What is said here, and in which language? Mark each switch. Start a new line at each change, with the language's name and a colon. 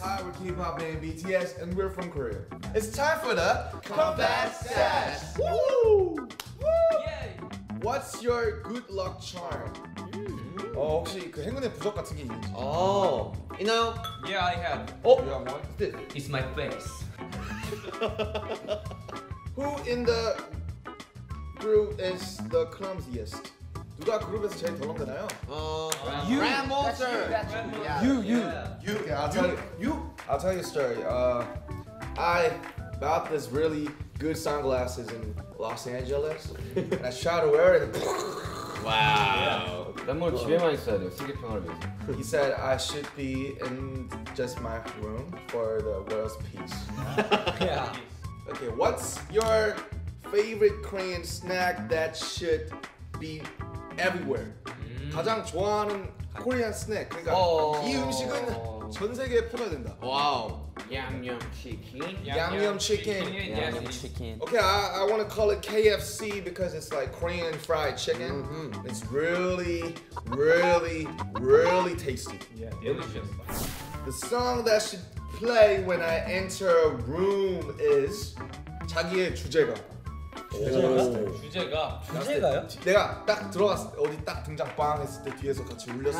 English: Hi, we're K-pop name BTS, and we're from Korea. It's time for the comeback sesh. Woo! Woo! Yay. What's your good luck charm?
Korean: 혹시 그 행운의 부적 같은 게 있는지? 있나요?
English: Yeah, I have. You have one? It's my face. Who in the group is the clumsiest?
Korean: 누가 그룹에서 제일 덜렁대나요?
English: You. Grandmaster. You. Okay, I'll tell you a story. I bought this really good sunglasses in Los Angeles, and I tried to wear it. 와우.
Korean: 난 뭘 집에만 있어야 돼요. 세계 평화를 위해서.
English: He said I should be in just my room for the world's peace. Yeah. Okay, what's your favorite Korean snack that should be everywhere?
Korean: 가장 좋아하는 코리안 스낵. 그러니까 이 음식은 전 세계에 퍼져야 된다. 와우. 양념 치킨. 양념 chicken.
English: Okay, I want to call it KFC because it's like Korean fried chicken. It's really, really, really tasty. Yeah, delicious. The song that should play when I enter a room is
Korean: 자기의 주제가. 주제가요? 내가 딱 들어갔을 때 어디 딱 등장 빵 했을 때 뒤에서 같이 울렸어.